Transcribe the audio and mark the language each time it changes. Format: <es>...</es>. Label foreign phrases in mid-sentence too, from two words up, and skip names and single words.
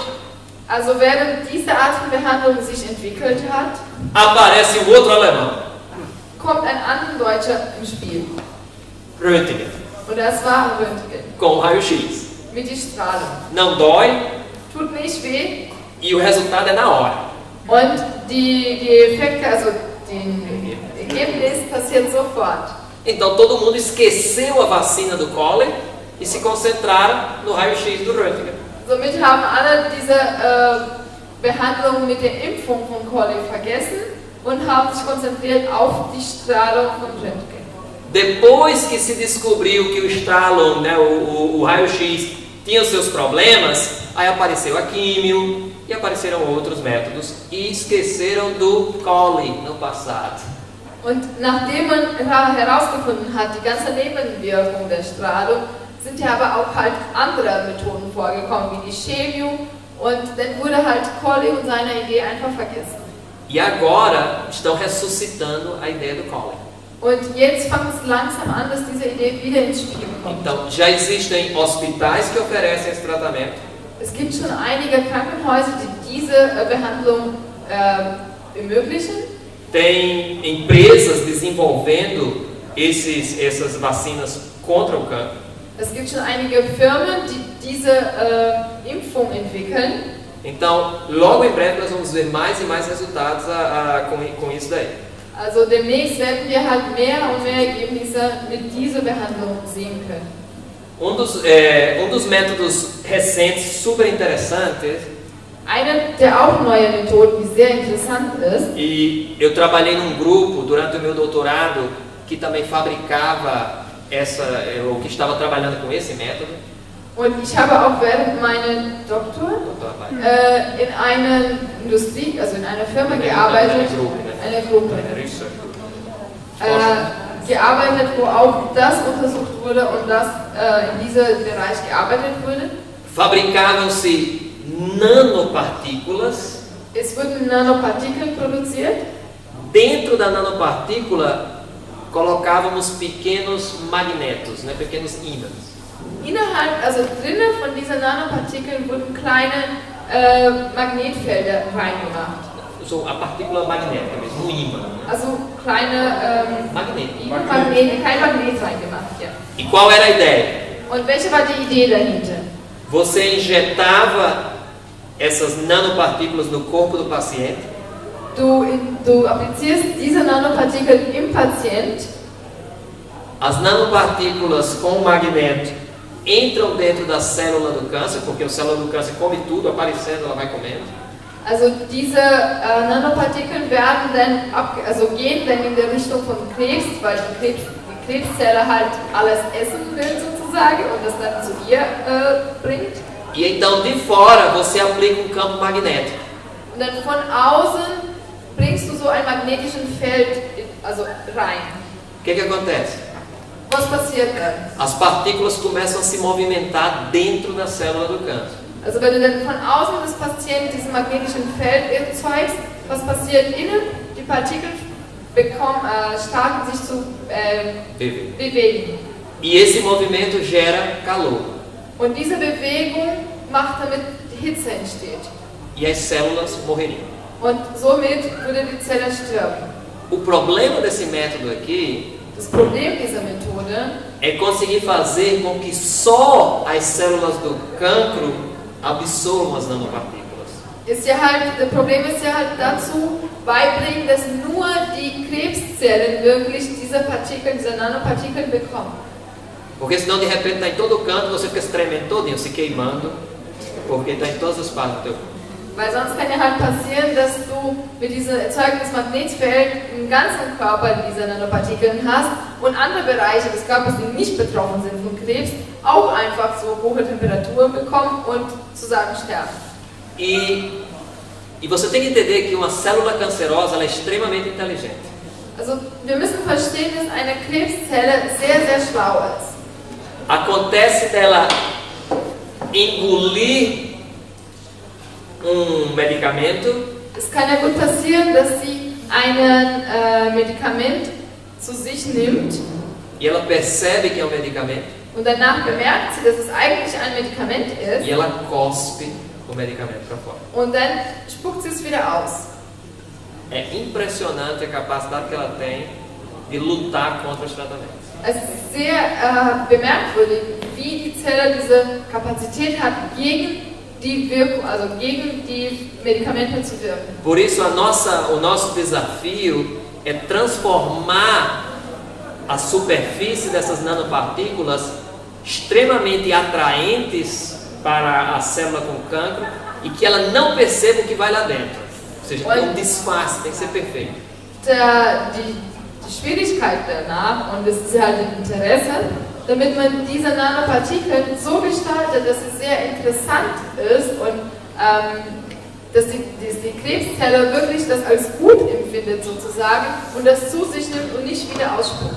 <de>also während diese Art von Behandlung sich entwickelt hat,</de> <pt>aparece um outro alemão,</pt> <de>kommt ein anderer Deutscher im Spiel. Röntgen, Und das war Röntgen.</de> <pt>com raio-x.</pt> <de>Mit die Strahlung.</de> <pt>Não dói</pt> <de>Tut nicht weh.</de> <pt>e o resultado é na hora.</pt> <de>Und die Effekte, also den Ergebnis passiert sofort.</de> <pt>Então todo mundo esqueceu a vacina do cólera e se concentraram no raio-x do Röntgen.</pt> <de>Somit haben alle diese Behandlung mit der Impfung von Colic vergessen und haben sich konzentriert auf die Strahlung von Röntgen.</de> <pt>Depois que se descobriu que o estralo, né, o raio-x, tinha os seus problemas, aí apareceu a químio e apareceram outros métodos e esqueceram do Coli no passado.</pt> <de>Und nachdem man herausgefunden hat, die ganze Nebenwirkung der Strahlung, sind ja aber auch halt andere Methoden vorgekommen, wie die Chemio, und dann wurde halt Coli und seine Idee einfach vergessen.</de> <pt>E agora estão ressuscitando a ideia do Coli.</pt> <de>Und jetzt fängt es langsam an, dass diese Idee wieder ins Spiel kommt.</de> <pt>Então já existem hospitais que oferecem esse tratamento.</pt> <de>Es gibt schon einige Krankenhäuser, die diese Behandlung ermöglichen.</de> <pt>Tem empresas desenvolvendo essas vacinas contra o cancro.</pt> <de>Es gibt schon einige Firmen, die diese Impfung entwickeln.</de> <pt>Então, logo em breve nós vamos ver mais e mais resultados com isso daí.</pt> <de>Also demnächst werden wir halt mehr und mehr Ergebnisse mit dieser Behandlung sehen können.</de> <pt>Um dos métodos recentes super interessantes.</pt> <de>Eine der auch neuen Methoden, die sehr interessant ist.</de> <pt>E eu trabalhei num grupo durante o meu doutorado que também fabricava ou que estava trabalhando com esse método.</pt> <de>Und ich habe auch während meinem Doktor in einer Industrie, also in einer Firma gearbeitet, eine Gruppe, gearbeitet, wo auch das untersucht wurde und das in diesem Bereich gearbeitet wurde.</de> <pt>Fabricavam-se nanopartículas.</pt> <de>Es wurden Nanopartikel produziert.</de> <pt>Dentro da nanopartícula colocávamos pequenos magnetos, né, pequenos ímãs.</pt> <de>Innerhalb, also drinnen von diesen Nanopartikeln wurden kleine Magnetfelder reingemacht.</de> <pt>So, a partícula magnética mesmo, um ímã.</pt> <de>Also kleine Magnet. kein Magnet reingemacht, ja.</de> <pt>E qual era a ideia?</pt> <de>Und welche war die Idee dahinter?</de> <pt>Você injetava essas nanopartículas no corpo do paciente.</pt> <de>Du applizierst diese Nanopartikel im Patient.</de> <pt>As nanopartículas com o magneto entram dentro da célula do câncer, porque a célula do câncer come tudo, aparecendo, ela vai comendo.</pt> <de>Also diese Nanopartikel werden dann gehen dann in der Richtung von Krebs, weil die Krebszelle halt alles essen will sozusagen und das dann zu ihr bringt.</de> <pt>E então de fora você aplica um campo magnético.</pt> <de>Und dann von außen bringst du so ein magnetischen Feld rein.</de> <pt>O que acontece?</pt> <de>Was passiert dann?</de> <pt>As partículas começam a se movimentar dentro da célula do câncer.</pt> <de>Also wenn du dann von außen des Patienten diesen magnetischen Feld erzeugst, was passiert innen? Die Partikel starten sich zu bewegen.</de> <pt>E esse movimento gera calor.</pt> <de>Und diese Bewegung macht, damit Hitze entsteht.</de> <pt>E as células morreriam.</pt> <de>Und somit würde die Zelle sterben.</de> <pt>O problema desse método aqui</pt> <de>Das Problem dieser Methode</de> <pt>é conseguir fazer com que só as células do cancro absorvam as nanopartículas.</pt> <de>Das Problem ist ja halt dazu beibringen, dass nur die Krebszellen wirklich diese Nanopartikel bekommen.</de> <pt>Porque senão de repente está em todo canto, você fica se tremendo todinho, se queimando, porque está em todas as partes do teu corpo.</pt> <de>Weil sonst kann ja halt passieren, dass du mit diesem Erzeugungsmagnetfeld im ganzen Körper diese Nanopartikel hast und andere Bereiche des Körpers, die nicht betroffen sind von Krebs, auch einfach so hohe Temperaturen bekommen und sozusagen sterben.</de> <pt>E você tem que entender que uma célula cancerosa ela é extremamente inteligente.</pt> <de>Also wir müssen verstehen, dass eine Krebszelle sehr, sehr schlau ist.</de> <pt>Acontece dela engolir medicamento.</pt> <de>Es kann ja gut passieren, dass sie ein Medikament zu sich nimmt.</de> <pt>E ela percebe que é um medicamento.</pt> <de>Und danach bemerkt sie, dass es eigentlich ein Medikament ist.</de> <pt>E ela cospe o medicamento para fora.</pt> <de>Und dann spuckt sie es wieder aus.</de> <pt>É impressionante a capacidade que ela tem de lutar contra os tratamentos.</pt> <de>Es ist sehr bemerkenswert, wie die Zelle diese Kapazität hat, gegen die Wirkung, also gegen die Medikamente zu wirken.</de> <pt>Por isso o nosso desafio é transformar a superfície dessas nanopartículas extremamente atraentes para a célula com cancro e que ela não perceba o que vai lá dentro. Ou seja, tem um disfarce, tem que ser perfeito.</pt> <de>Die Schwierigkeit danach, und das ist halt ein Interesse, damit man diese Nanopartikel so gestaltet, dass es sehr interessant ist und dass die Krebszelle wirklich das als gut empfindet sozusagen und das zu sich nimmt und nicht wieder ausspuckt.</de>